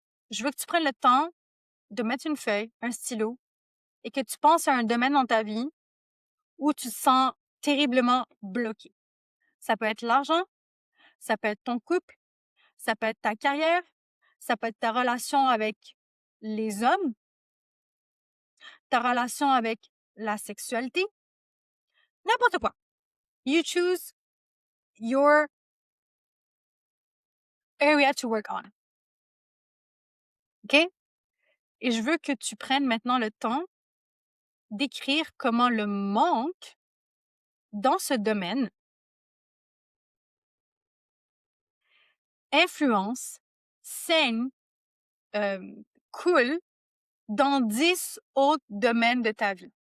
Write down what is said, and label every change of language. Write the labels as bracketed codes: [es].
[fr] Je veux que tu prennes le temps de mettre une feuille, un stylo et que tu penses à un domaine dans ta vie où tu te sens terriblement bloqué. Ça peut être l'argent, ça peut être ton couple, ça peut être ta carrière, ça peut être ta relation avec les hommes, ta relation avec la sexualité, n'importe quoi. [en] You choose your area to work on. OK? [fr] Et je veux que tu prennes maintenant le temps d'écrire comment le manque dans ce domaine influence, saigne, coule dans 10 autres domaines de ta vie.